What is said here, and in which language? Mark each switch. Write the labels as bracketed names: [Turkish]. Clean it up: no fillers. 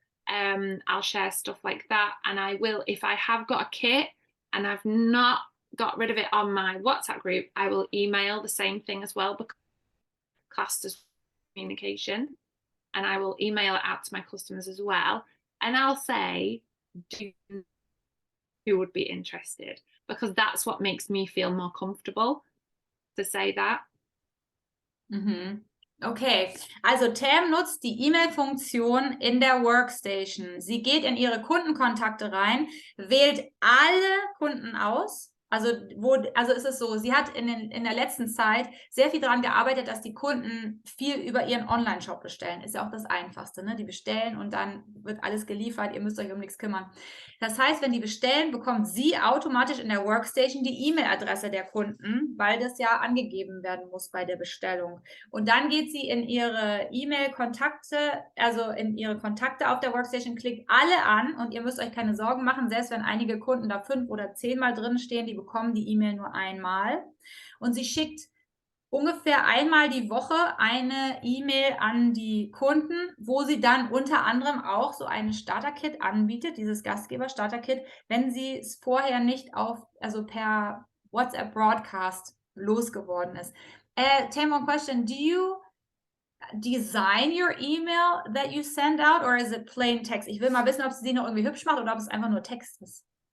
[English] I'll share stuff like that. And I will, if I have got a kit and I've not got rid of it on my WhatsApp group, I will email the same thing as well, because classed as communication. And I will email it out to my customers as well. And I'll say, who would be interested? Because that's what makes me feel more comfortable to say that. Mhm. [German] Okay, also Tam nutzt die E-Mail-Funktion in der Workstation. Sie geht in ihre Kundenkontakte rein, wählt alle Kunden aus. Also ist es so, sie hat in der letzten Zeit sehr viel daran gearbeitet, dass die Kunden viel über ihren Online-Shop bestellen. Ist ja auch das Einfachste, ne? Die bestellen und dann wird alles geliefert, ihr müsst euch um nichts kümmern. Das heißt, wenn die bestellen, bekommt sie automatisch in der Workstation die E-Mail-Adresse der Kunden, weil das ja angegeben werden muss bei der Bestellung. Und dann geht sie in ihre E-Mail-Kontakte, also in ihre Kontakte auf der Workstation, klickt alle an und ihr müsst euch keine Sorgen machen, selbst wenn einige Kunden da 5 oder 10 Mal drin stehen, die bekommen die E-Mail nur einmal. Und sie schickt ungefähr einmal die Woche eine E-Mail an die Kunden, wo sie dann unter anderem auch so ein Starter-Kit anbietet, dieses Gastgeber-Starter-Kit, wenn sie es vorher nicht also per WhatsApp-Broadcast losgeworden ist. [English] Tam, one question. Do you design your email that you send out or is it plain text? [German] Ich will mal wissen, ob sie noch irgendwie hübsch macht oder ob es einfach nur Text ist.